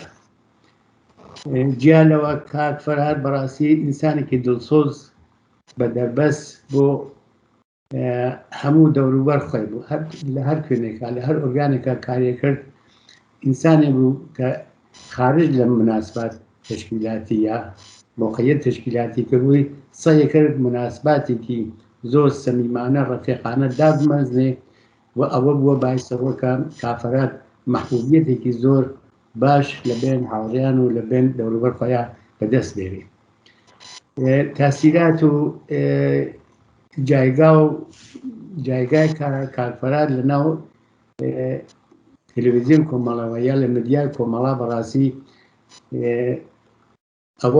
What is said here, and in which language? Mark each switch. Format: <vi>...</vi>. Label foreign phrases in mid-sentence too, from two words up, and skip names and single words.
<ckb>جیالەوە کاک فەرهاد بەڕاستی ئینسانێکی دڵسۆز بە دەربەست بۆ هەموو دەوروبەر خۆی بوو. لە هەر کوێنێکە، لە هەر ئۆرگانێکە کارێ کرد، ئینسانێک بوو کە خارج لە</ckb> <fa>مناسبات تشکیلاتی</fa> <ckb>یا</ckb> <fa>موقعیت تشکیلاتی</fa> <ckb>کردبووی سعی کرد مناسباتێکی زۆر سەمیمانە ڕەفیقانە دابمەزنێ و ئەوە بووە باعثەوە کە کاک فەرهاد محبوبیەتێکی زۆر باش لە بین هاوڕێیان و لە بین دەوروبەر خۆیان بەدەست بێنێ.</ckb> <fa>تاثیرات و جایگای</fa> <ckb>کارفەرات لەناو تەلەڤیزیۆن کۆمەڵەوە یا لە مدیای کۆمەڵا بەڕاستی ئەوە</ckb>